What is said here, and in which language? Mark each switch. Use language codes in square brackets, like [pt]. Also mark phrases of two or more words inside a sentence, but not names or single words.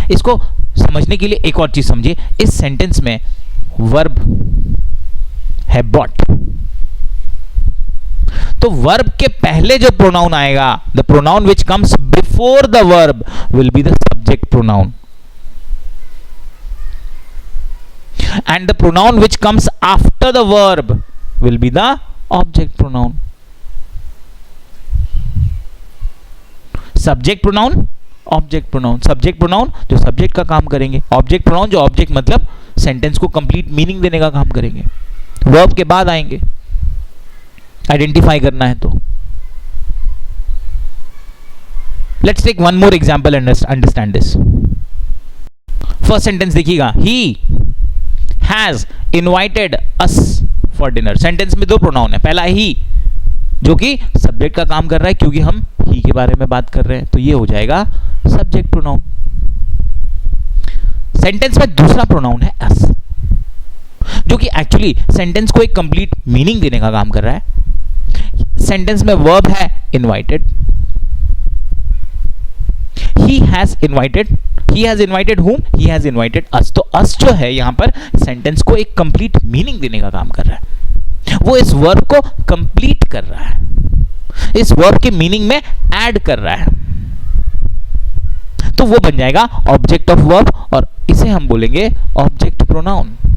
[hi] इसको समझने के लिए एक और चीज समझिए। इस सेंटेंस में वर्ब है बॉट, तो वर्ब के पहले जो प्रोनाउन आएगा, [en] the pronoun which comes before the verb will be the subject pronoun, and the pronoun which comes after the verb will be the object pronoun. Subject pronoun, object pronoun. Subject pronoun [hi] जो सब्जेक्ट का काम करेंगे, [en] object pronoun [hi] जो ऑब्जेक्ट मतलब सेंटेंस को [en] complete meaning [hi] देने का काम करेंगे। वर्ब के बाद आएंगे, आइडेंटिफाई करना है तो। [en] Let's take one more example and understand this. First sentence देखिएगा, he has invited us for dinner. [hi] सेंटेंस में दो प्रोनाउन है। पहला ही जो कि सब्जेक्ट का काम कर रहा है, क्योंकि हम ही के बारे में बात कर रहे हैं, तो ये हो जाएगा [en] subject pronoun. [hi] सेंटेंस में दूसरा प्रोनाउन है अस, जो कि एक्चुअली सेंटेंस को एक [en] complete meaning [hi] देने का काम कर रहा है। सेंटेंस में वर्ब है इनवाइटेड। [en] He has invited whom? He has invited us. [hi] तो us जो है यहां पर सेंटेंस को एक [en] complete meaning [hi] देने का काम कर रहा है। वो इस वर्ब को कंप्लीट कर रहा है, इस वर्ब के मीनिंग में ऐड कर रहा है। तो वो बन जाएगा [en] object of verb [hi] और इसे हम बोलेंगे [en] object pronoun.